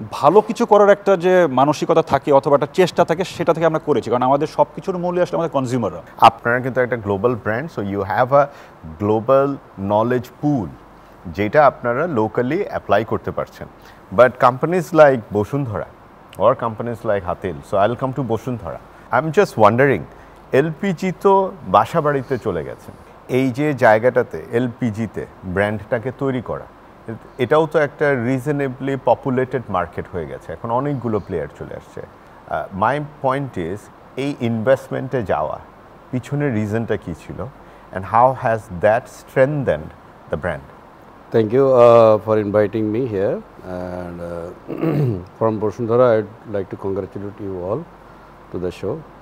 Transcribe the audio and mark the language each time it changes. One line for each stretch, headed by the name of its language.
Bangla: ভালো কিছু করার একটা যে মানসিকতা থাকে অথবা একটা চেষ্টা থাকে, সেটা থেকে আমরা করেছি, কারণ আমাদের সব কিছুর মূল্যে আসলে আমাদের কনজিউমাররা। আপনারা কিন্তু একটা global brand,
English: so you have a global knowledge pool
Bangla: যেটা আপনারা লোকালি অ্যাপ্লাই করতে পারছেন।
English: But companies like Bashundhara or companies like Hatil, so I'll come to Boshundhara. I'm just wondering,
Bangla: LPG তো বাসা বাড়িতে চলে গেছে, এই যে জায়গাটাতে এলপিজিতে ব্র্যান্ডটাকে তৈরি করা, এটাও তো একটা রিজনেবলি পপুলেটেড মার্কেট হয়ে গেছে, এখন অনেকগুলো প্লেয়ার চলে আসছে।
English: my point is
Bangla: এই ইনভেস্টমেন্টে যাওয়া পিছনের রিজনটা কী ছিল
English: And how has that strengthened the brand? Thank you for inviting me here, and from Bosundhara I'd like to congratulate you all to the show.